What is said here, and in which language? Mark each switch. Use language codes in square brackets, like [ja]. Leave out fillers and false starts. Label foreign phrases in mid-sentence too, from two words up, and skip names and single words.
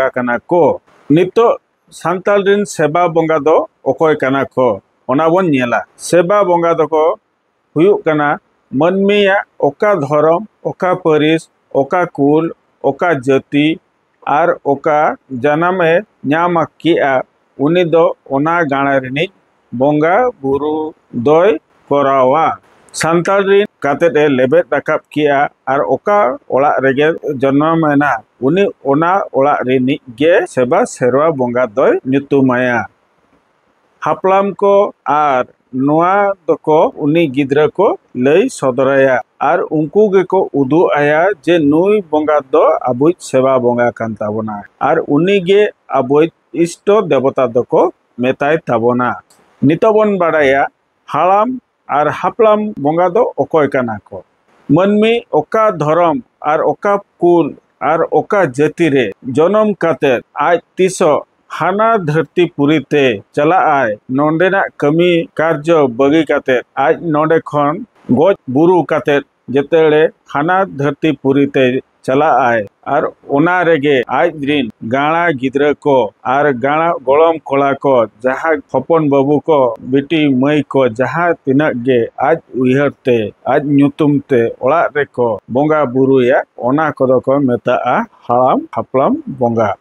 [sat] कना को नितो सांताल रिन सेवा बोंगा दो ओकोय कना को ओना बन नेला सेवा बोंगा दको हुयुक कना मनमिया ओका धर्म ओका परिस ओका कुल ओका जाति आर ओका जन्मे न्यामा किया उनी दो ओना गाणा रिनिज बोंगा बुरु दोय करावा सांताल रिन काते दे लेबे राकाब किया और ओका ओला रेगे जन्म मेना उनी ओना ओला रिनी गे सेबा सेरवा बोंगा दोय नुतुमाया हापलाम को आर नोआ दको उनी गिद्रा को लई सदराया और उनको गे को उदु आया जे नुई बोंगा दो आबुई सेवा बोंगा कान ताबोना और उनी गे आबुई इष्ट देवता दको मेताय ताबोना नितोबन बाड़ाया हालाम और हापलाम बोंगा दो ओकोय कना को मनमी ओका धर्म और ओका कुल और ओका जाति रे जन्म काते आज तीसो हाना धरती पुरीते चला आय नोंडेना कमी कार्य बगी काते आज नोंडे खन गज बुरु काते जेतेले हाना धरती पुरीते चला आय और ओना रेगे आज रिन गाणा गिद्रा को और गाणा गोलम कोला को जहाँ हपन बाबू को बेटी मई को जहाँ तीना गे आज उयहरते आज नुतुमते ओला रे को बोंगा बुरुया ओना को दो को मेता हालाम हापलाम बोंगा।